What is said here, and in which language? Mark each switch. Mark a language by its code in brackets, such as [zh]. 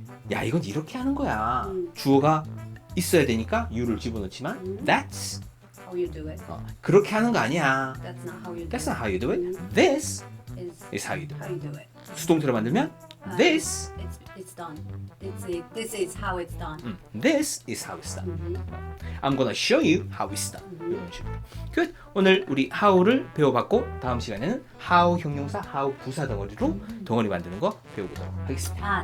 [ko] 야, 이건 이렇게 하는 거야. 주어가 있어야 되니까 you를 집어넣지만 that's [en] How you do it. [ko] 그렇게 하는 거 아니야. [en] That's not how you do That's it. not how you do it. This is how you do it. How you do it. [ko] 수동태로 만들면 this [en] It's done. This is how it's done. This is how it's done. I'm gonna show you how it's done. [ko] 이런 식으로. [en] Good. [ko] 오늘 우리 how를 배워봤고 다음 시간에는 how 형용사, how 부사 덩어리로 덩어리 만드는 거 배워보도록 하겠습니다.